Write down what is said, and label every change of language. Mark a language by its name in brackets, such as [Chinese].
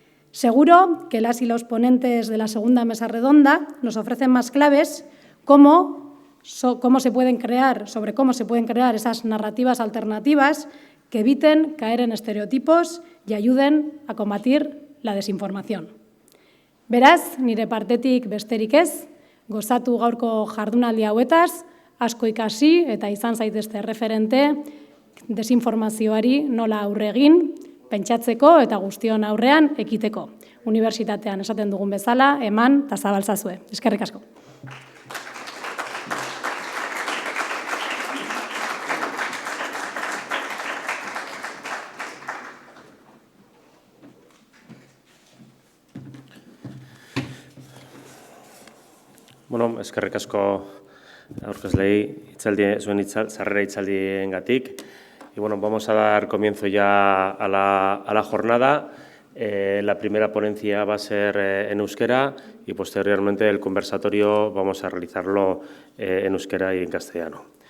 [Spanish] Seguro que las y los ponentes de la segunda mesa redonda nos ofrecen más claves sobre cómo se pueden crear esas narrativas alternativas que eviten caer en estereotipos y ayuden a combatir la desinformación. [Basque] Beraz, nire partetik besterik ez, gozatu gaurko jardunaldi hauetaz, asko ikasi eta izan zaitezte referente desinformazioari nola aurre egin, pentsatzeko eta guztion aurrean ekiteko. Unibertsitatean esaten dugun bezala, eman eta zabaltzazue. Eskerrik asko. Bueno, eskerrik asko aurkezlei zuen sarrera hitzaldiengatik. [Spanish] Y bueno, vamos a dar comienzo ya a la jornada. La primera ponencia va a ser en euskera y posteriormente el conversatorio vamos a realizarlo en euskera y en castellano.